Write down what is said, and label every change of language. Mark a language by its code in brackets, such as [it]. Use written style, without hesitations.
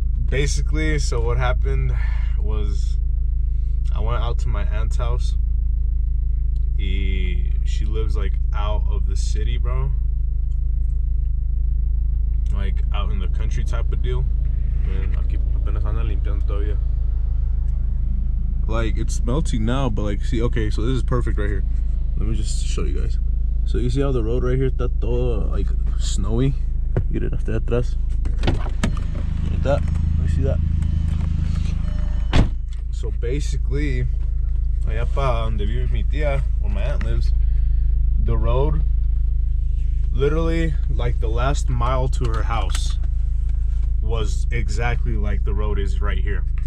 [en] Basically, so what happened was I went out to my aunt's house. She lives like out of the city, bro. Like out in the country type of deal. [es] Man, aquí apenas andan limpiando todavía. [en] Like it's melting now, but like see, okay, so this is perfect right here. Let me just show you guys. So you see how the road right here está todo like snowy? Miren hasta atrás. Like that. You see that? So basically, allá pa donde vive mi tía, where my aunt lives, the road, literally like the last mile to her house was exactly like the road is right here.